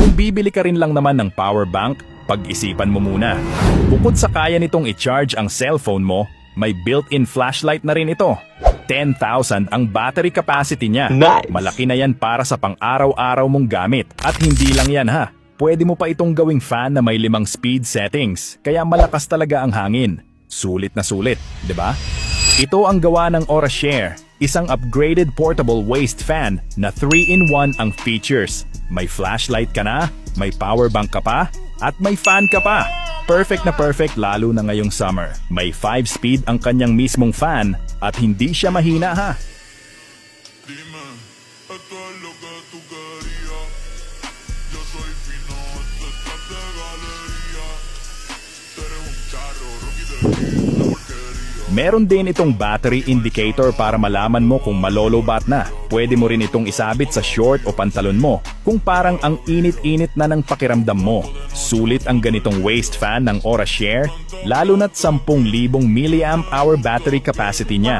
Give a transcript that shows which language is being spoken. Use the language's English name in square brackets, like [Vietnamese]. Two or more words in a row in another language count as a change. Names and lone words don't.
[Filipino] bibili ka rin lang naman ng power bank, pag-isipan mo muna. Bukod sa kaya nitong i-charge ang cellphone mo, may [English] built-in flashlight [Filipino] na rin ito. 10,000 ang [English] battery capacity [Filipino] niya. Nice! Malaki na yan para sa pang-araw-araw mong gamit. At hindi lang yan ha. Pwede mo pa itong gawing fan na may 5 [English] speed settings. [Filipino] Kaya malakas talaga ang hangin. Sulit na sulit, di ba? Ito ang gawa ng Aura-Share. Isang [English] upgraded portable waist fan [Filipino] na 3-in-1 ang features. May flashlight ka na, may power bank ka pa, at may fan ka pa. Perfect na perfect lalo na ngayong summer. May 5-speed ang kanyang mismong fan at hindi siya mahina ha. [Spanish] Dime, esto es lo que tú querías. Yo soy fino, esto estás de galería. Tú eres un charro, Rocky de la porquería. [Filipino] Meron din itong [English] battery indicator [Filipino] para malaman mo kung malolobat na. Pwede mo rin itong isabit sa short o pantalon mo kung parang ang init-init na ng pakiramdam mo. Sulit ang ganitong [English] waist fan [Filipino] ng Aura-Share, lalo na't 10,000 mAh [English] battery capacity [Filipino] niya.